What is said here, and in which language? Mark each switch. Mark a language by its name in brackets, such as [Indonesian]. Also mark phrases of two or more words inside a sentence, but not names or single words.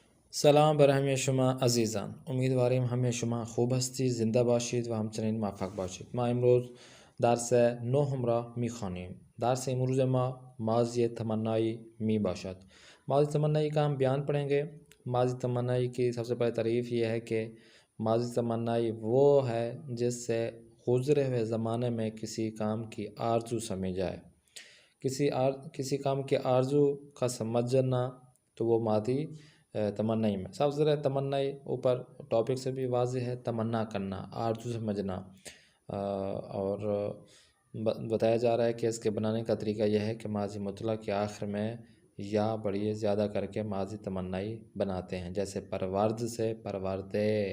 [Persian] سلام برای شما عزیزان، امیدواریم همه شما خوب هستید، زنده باشید و همچنین موفق باشید. ما امروز درس 9 را میخوانیم. درس امروز ما ماضی تمنایی می باشد. [Urdu] ماضی تمنایی کا ہم بیان پڑھیں گے۔ ماضی تمنائی کی سب سے پہلے تعریف یہ ہے کہ ماضی تمنائی وہ ہے جس سے گزرے ہوئے زمانے میں کسی کام کی آرزو سمجھ جائے۔ کسی کام کی آرزو کا سمجھنا تو وہ ماضی تمنائی میں سب سے تمنائی اوپر ٹاپک سے بھی واضح ہے، تمنا کرنا، آرزو سمجھنا، اور بتایا جا رہا ہے کہ اس کے بنانے کا طریقہ یہ ہے کہ ماضی مطلق کے آخر میں یا بڑی زیادہ کر کے ماضی تمنائی بناتے ہیں، جیسے پرورد سے پروردے۔